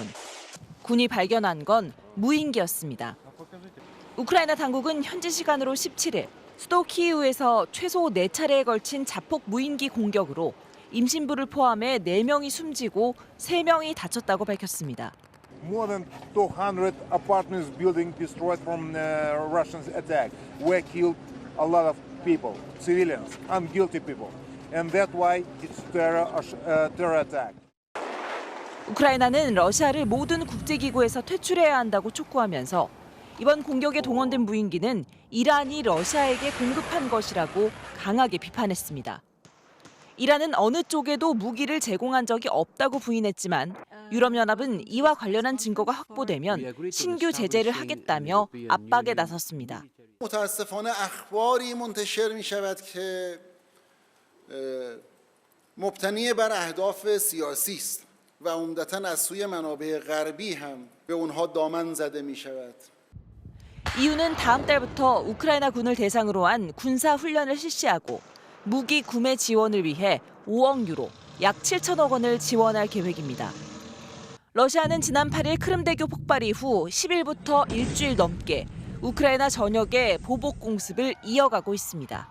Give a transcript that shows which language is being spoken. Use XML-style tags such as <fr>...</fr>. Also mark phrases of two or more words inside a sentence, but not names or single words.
<ko>군이 발견한 건 무인기였습니다. 우크라이나 당국은 현지 시간으로 17일 수도 키이우에서 최소 4차례에 걸친 자폭 무인기 공격으로 임신부를 포함해 4명이 숨지고 3명이 다쳤다고 밝혔습니다.</ko> <en>More than 200 apartments building destroyed from Russian attack. We killed a lot of people, civilians, unguilty people. And that's why it's terror attack.</en> <ko>우크라이나는 러시아를 모든 국제기구에서 퇴출해야 한다고 촉구하면서 이번 공격에 동원된 무인기는 이란이 러시아에게 공급한 것이라고 강하게 비판했습니다. 이란은 어느 쪽에도 무기를 제공한 적이 없다고 부인했지만 유럽연합은 이와 관련한 증거가 확보되면 신규 제재를 하겠다며 압박에 나섰습니다.</ko> <fa>متاسفانه اخباری منتشر می‌شود که مبتنی بر اهداف سیاسی است و عمدتاً از سوی منابع غربی هم به اونها دامن زده می‌شود.</fa> <ko>이유는 다음 달부터 우크라이나 군을 대상으로 한 군사 훈련을 실시하고 무기 구매 지원을 위해 5억 유로, 약 7천억 원을 지원할 계획입니다. 러시아는 지난 8일 크림대교 폭발 이후 10일부터 일주일 넘게 우크라이나 전역에 보복 공습을 이어가고 있습니다.</ko>